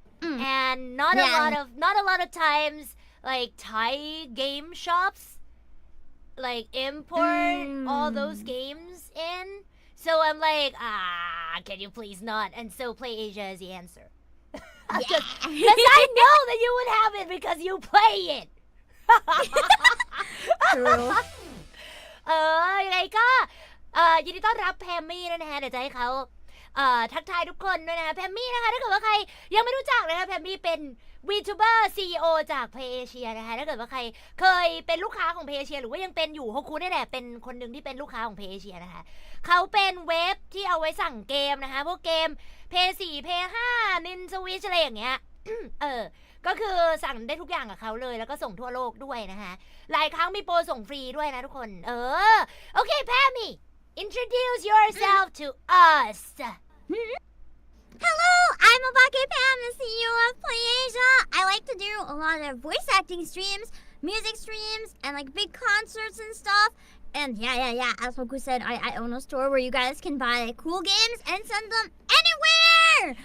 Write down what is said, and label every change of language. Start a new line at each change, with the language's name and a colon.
English: And not a lot of times like Thai game shops like import all those games in. So I'm like, can you please not? And so Play Asia is the answer. Because I know that you would have it because you play it. True.
Thai: ยังไงก็ยินดีต้อนรับแพมมี่ด้วยนะคะเดี๋ยวจะให้เขาทักทายทุกคนด้วยนะคะแพมมี่นะคะถ้าเกิดว่าใครยังไม่รู้จักนะคะแพมมี่เป็น VTuber CEO จาก Play Asia นะคะถ้าเกิดว่าใครเคยเป็นลูกค้าของ Play Asia หรือว่ายังเป็นอยู่โฮคุนี่แหละเป็นคนหนึ่งที่เป็นลูกค้าของ Play Asia นะคะเขาเป็นเว็บที่เอาไว้สั่งเกมนะคะพวกเกม Play 4 Play 5 Nintendo Switch อะไรอย่างเงี้ย ก็คือสั่งได้ทุกอย่างกับเขาเลยแล้วก็ส่งทั่วโลกด้วยนะคะหลายครั้งมีโปรส่งฟรีด้วยนะทุกคนโอเคแพมมี่
English: introduce yourself to us Hello, I'm Abake Pam, the CEO of Play Asia. I like to do a lot of voice acting streams, music streams, and like big concerts and stuff. And yeah, as Hoku said, I own a store where you guys can buy cool games and send them anywhere!